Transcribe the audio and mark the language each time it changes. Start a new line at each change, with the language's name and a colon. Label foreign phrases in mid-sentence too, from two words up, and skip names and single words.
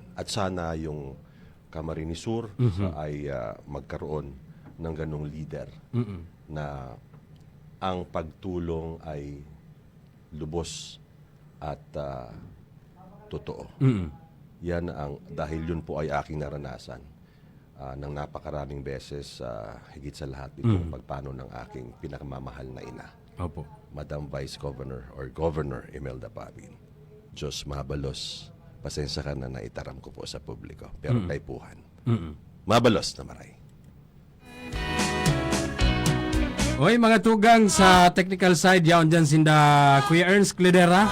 Filipino: At sana yung Camarines Sur ay magkaroon ng ganong leader na ang pagtulong ay lubos at totoo. Yan dahil yun po ay aking naranasan ng napakaraming beses, higit sa lahat itong pagpano ng aking pinakamamahal na ina. Opo. Madam Vice Governor or Governor Imelda Papin.
Bikol: Diyos mabalos.
Filipino: Pasensya ka na naitaram ko po sa publiko.
Bikol: Pero kaipuhan. Mabalos na maray. Oy, mga tugang sa technical side, yaon dyan sinda Kuya Ernst Cledera.